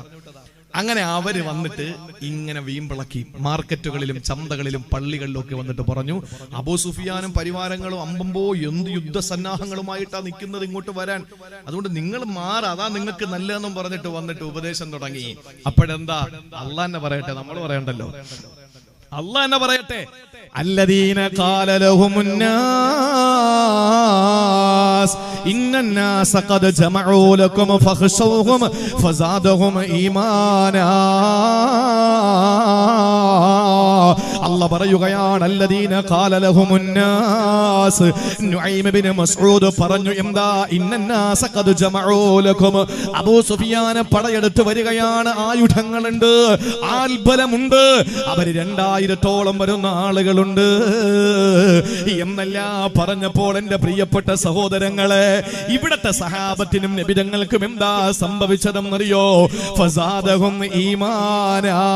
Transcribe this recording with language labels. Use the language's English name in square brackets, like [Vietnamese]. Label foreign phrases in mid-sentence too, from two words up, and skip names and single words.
[Malayalam] അങ്ങനെ അവര് വന്നിട്ട് ഇങ്ങനെ വീമ്പിളക്കി മാർക്കറ്റുകളിലും ചന്തകളിലും പള്ളികളിലും ഒക്കെ വന്നിട്ട് പറഞ്ഞു, അബൂ സുഫിയാനും പരിവാരങ്ങളും അമ്പമ്പോ എന്ത് യുദ്ധസന്നാഹങ്ങളുമായിട്ടാ നിൽക്കുന്നത് ഇങ്ങോട്ട് വരാൻ, അതുകൊണ്ട് നിങ്ങൾ മാറാ, അതാ നിങ്ങൾക്ക് നല്ലതെന്നും പറഞ്ഞിട്ട് വന്നിട്ട് ഉപദേശം തുടങ്ങി. അപ്പോഴെന്താ? അള്ളാഹ് തന്നെ പറയട്ടെ, നമ്മൾ പറയണ്ടല്ലോ, അള്ളാഹ് തന്നെ പറയട്ടെ. [Arabic] الذين قال لهم الناس إن الناس قد جمعوا لكم فاخشوهم فزادهم إيمانا. [Malayalam] അല്ലാഹു പറയുകയാണ് [Arabic] الذين قال لهم الناس [Malayalam] നുഐം ഇബ്നു മസ്ഊദ് പറഞ്ഞു എന്താ [Arabic] إن الناس قد جمعوا لكم [Malayalam] അബൂ സുഫിയാൻ പടയെടുത്ത് വരികയാണ് ആയുധങ്ങളുണ്ട് ആൽബലമുണ്ട് അവർ 2000-ഓളം വരുന്ന ആളുകളുണ്ട് എന്നെല്ലാം പറഞ്ഞപ്പോൾ എന്റെ പ്രിയപ്പെട്ട സഹോദരങ്ങളെ ഇവിടത്തെ സഹാബത്തിനും നബിതങ്ങൾക്കും എന്താ സംഭവിച്ചതെന്നറിയോ [Arabic] فزادهم إيمانا